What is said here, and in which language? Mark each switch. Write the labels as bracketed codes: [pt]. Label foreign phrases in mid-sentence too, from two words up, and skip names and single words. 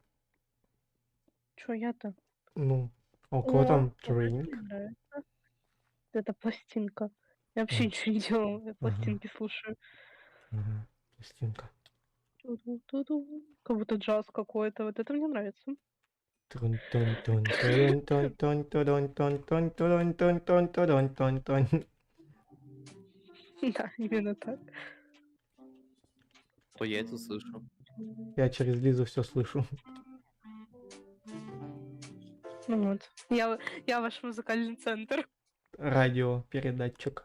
[ru] Чё я-то? Ну, а у кого там Вот это тринк? мне нравится. Это пластинка. Я вообще А. ничего не делала, я Ага. пластинки слушаю. Ага, пластинка. Ту-ду-ту-ду. Как будто джаз какой-то. Вот это мне нравится. Трун-тун-тун-тун-тун-тун-тун-тун-тун-тун-тун-тун-тун. Да, именно так. Ой, я это слышу. Я через Лизу все слышу. Ну вот. Я ваш музыкальный центр. Радио, передатчик.